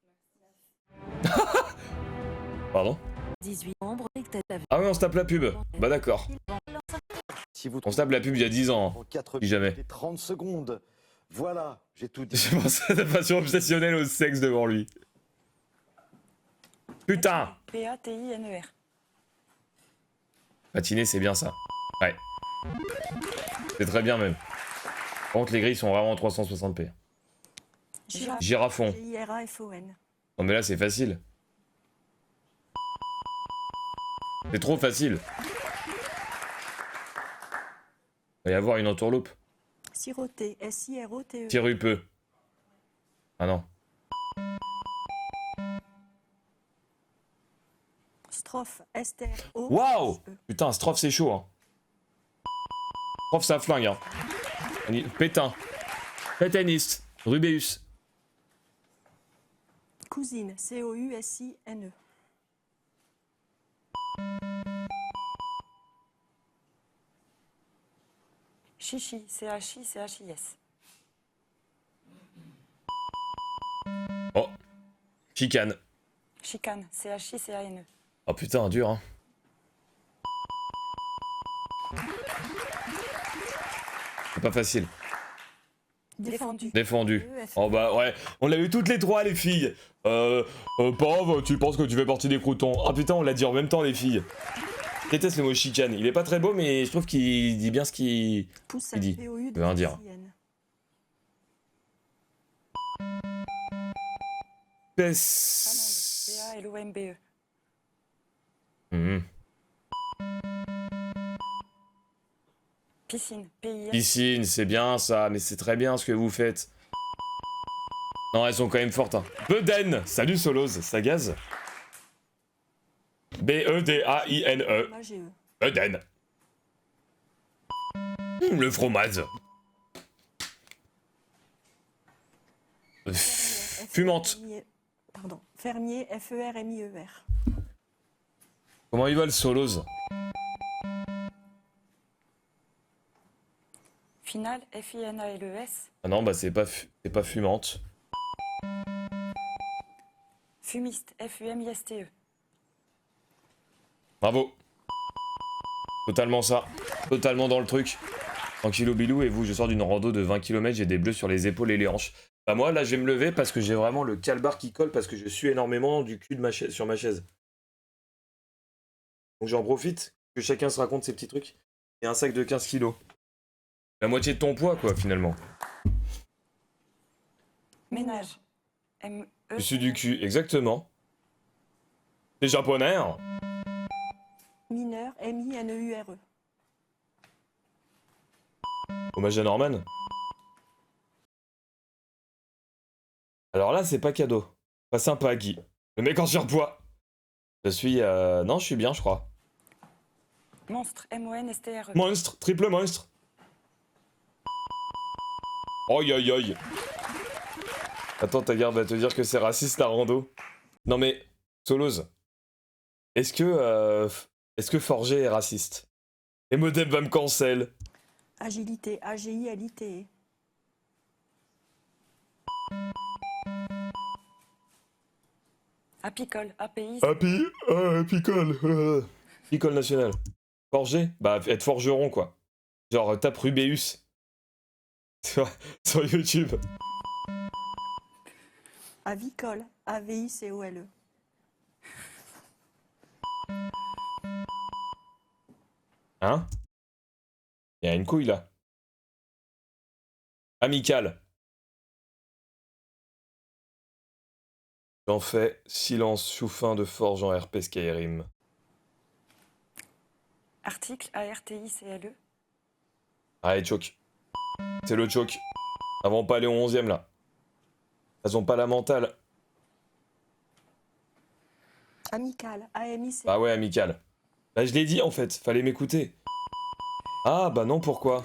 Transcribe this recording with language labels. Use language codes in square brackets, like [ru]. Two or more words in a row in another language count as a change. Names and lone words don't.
[fr] Pardon? 18 membres. Ah oui, on se tape la pub. Bah d'accord. Si vous On se tape la pub il y a 10 ans. en 4 Si jamais. minutes et 30 secondes. Voilà, j'ai tout dit. Je pense à ta passion obsessionnelle au sexe devant lui. Putain! P-A-T-I-N-E-R. Patiner, c'est bien ça. Ouais. C'est très bien même. Par contre, les grilles sont vraiment en 360p. Girafon. Girafon. Non mais là, c'est facile. C'est trop facile. Il va y avoir une entourloupe. Siroté. S-I-R-O-T-E. Sirupeux. Ah non. Strophe. S-T-R-O. Waouh! Putain, strophe, c'est chaud. Hein. Strophe, ça flingue. Hein. Pétain. Pétainiste. Rubéus. Cousine. C-O-U-S-I-N-E. Chichi. C-H-I-C-H-I-S. Oh. Chicane. Chicane. C-H-I-C-A-N-E. Oh putain, dur hein. C'est pas facile. Défendu. Défendu. Oh bah ouais, on l'a eu toutes les trois les filles. Pauvre, tu penses que tu fais partie des croutons. Ah putain, on l'a dit en même temps les filles. Je déteste le mot chicane. Il est pas très beau mais je trouve qu'il dit bien ce qu'il Poussette. dit. P-O-U-S-I-N. Je veux rien dire. P-A-L-O-M-B-E. Mhm. Piscine. P-I-S. Piscine, c'est bien ça, mais c'est très bien ce que vous faites. Non, elles sont quand même fortes. Hein. Bedaine, salut Solos, ça gaze. B-E-D-A-I-N-E. M-A-G-E. Bedaine. Le fromage. Fumante. Pardon. Fermier. F-E-R-M-I-E-R. Comment il va le Solos? Finale. F-I-N-A-L-E-S. Ah non, bah c'est pas fumante. Fumiste. F-U-M-I-S-T-E. Bravo. Totalement ça. Totalement dans le truc. Tranquillou bilou, et vous, je sors d'une rando de 20 km, j'ai des bleus sur les épaules et les hanches. Bah moi, là, je vais me lever parce que j'ai vraiment le calbar qui colle parce que je sue énormément du cul de ma chaise, sur ma chaise. Donc j'en profite, que chacun se raconte ses petits trucs. Et un sac de 15 kilos. La moitié de ton poids, quoi, finalement. Ménage. M-E. Je suis du cul, exactement. C'est japonais, hein. Mineur. M-I-N-E-U-R-E. Hommage à Norman. Alors là, c'est pas cadeau. Pas sympa, Guy. Le mec en surpoids. Je suis... Non, je suis bien, je crois. Monstre. M-O-N-S-T-R-E. Monstre, triple monstre. Oi, oi, oi. Attends, ta garde va te dire que c'est raciste la rando. Non mais, Solos. Est-ce que Forger est raciste? Et Modem va me cancel. Agilité. A-G-I-L-I-T-E. Apicole. A-P-I. Happy, picole. Picole national. Forger? Bah, être forgeron, quoi. Genre, tape Rubéus. sur YouTube. Avicole. A-V-I-C-O-L-E. Hein? Il y a une couille, là. Amical. J'en fais silence sous fin de forge en RP Skyrim. Article. A-R-T-I-C-L-E. Allez, choke. C'est le choke. Elles vont pas aller au 11e là. Elles ont pas la mentale. Amical, AMIC. Bah ouais, amical. Bah je l'ai dit en fait, fallait m'écouter. Ah bah non, pourquoi?